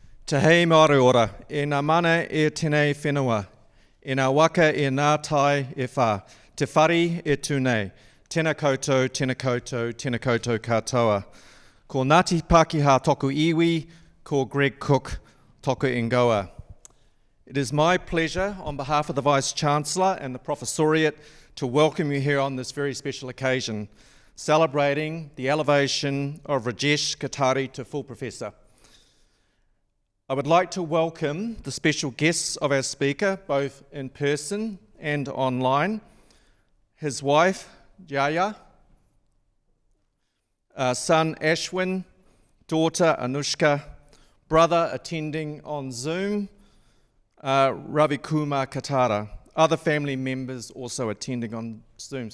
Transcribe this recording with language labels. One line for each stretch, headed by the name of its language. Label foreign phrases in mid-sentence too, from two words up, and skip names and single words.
Māori: Te hei maare ora, e ngā mana e tēnei whenua, e ngā waka e ngā tai e whā, te whari e tūnei, tēnā koutou, tēnā koutou, tēnā koutou katoa. Ko Ngāti Pākehā toku iwi, ko Greg Cook toku ingoa.
English: It is my pleasure, on behalf of the Vice-Chancellor and the Professoriate, to welcome you here on this very special occasion, celebrating the elevation of Rajesh Katare to full professor. I would like to welcome the special guests of our speaker, both in person and online, his wife, Jaya, son Ashwin, daughter Anushka, brother attending on Zoom, Ravi Kumar Katara, other family members also attending on Zoom.